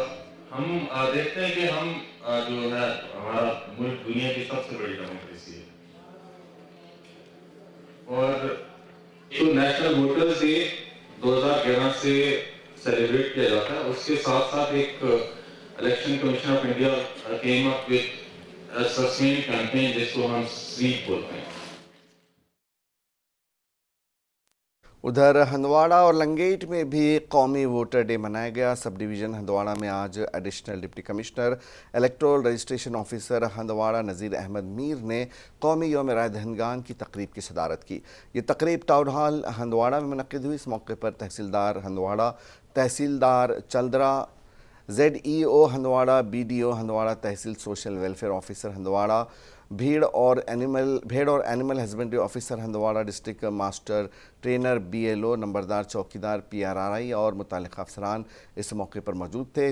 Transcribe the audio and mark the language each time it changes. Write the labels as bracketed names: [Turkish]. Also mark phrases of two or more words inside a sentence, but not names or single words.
[Urdu] ہم دیکھتے ہیں کہ ہم جو ہے ہمارا ملک دنیا کی سب سے بڑی ڈیموکریسی ہے اور جو نیشنل ووٹرز ڈے 2011 سے سیلیبریٹ کیا جاتا ہے, اس کے ساتھ ساتھ ایک الیکشن کمیشن آف انڈیا [English] came up with sustain campaign [Urdu] جس کو ہم سویپ بولتے ہیں. ادھر ہندواڑہ اور لنگیٹ میں بھی قومی ووٹر ڈے منایا گیا. سب ڈویژن ہندواڑہ میں آج [English] Additional Deputy Commissioner Electoral Registration Officer [Urdu] ہندواڑہ نذیر احمد میر نے قومی یوم رائے دہندگان کی تقریب کی صدارت کی. یہ تقریب ٹاؤن ہال ہندواڑہ میں منعقد ہوئی. اس موقع پر تحصیلدار ہندواڑہ, تحصیلدار چلدرا, ZEO ہندواڑہ, BDO ہندواڑہ, تحصیل [English] Social Welfare Officer [Urdu] ہندواڑہ, بھیڑ اور [English] Animal Husbandry Officer [Urdu] ہندواڑہ, [English] District Master Trainer [Urdu] BLO, نمبردار چوکیدار PRRI اور متعلقہ افسران اس موقع پر موجود تھے.